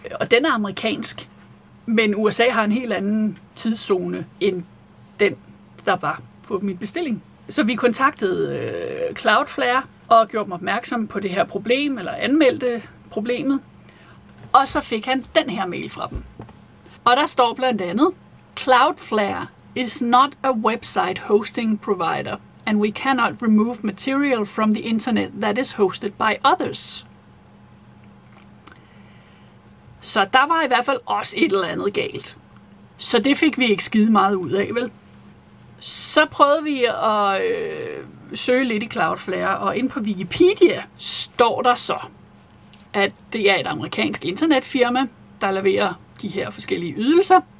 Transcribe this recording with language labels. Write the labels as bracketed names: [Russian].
[Danish] Og den er amerikansk, men USA har en helt anden tidszone end den, der var på min bestilling. Så vi kontaktede Cloudflare og gjorde dem opmærksom på det her problem, eller anmeldte problemet. Og så fik han den her mail fra dem. Og der står blandt andet, [English] Cloudflare is not a website hosting provider, and we cannot remove material from the internet that is hosted by others. [Danish] Så der var i hvert fald også et eller andet galt. Så det fik vi ikke skide meget ud af, vel? Så prøvede vi at søge lidt i Cloudflare, og inde på Wikipedia står der så, at det er et amerikansk internetfirma, der leverer de her forskellige ydelser.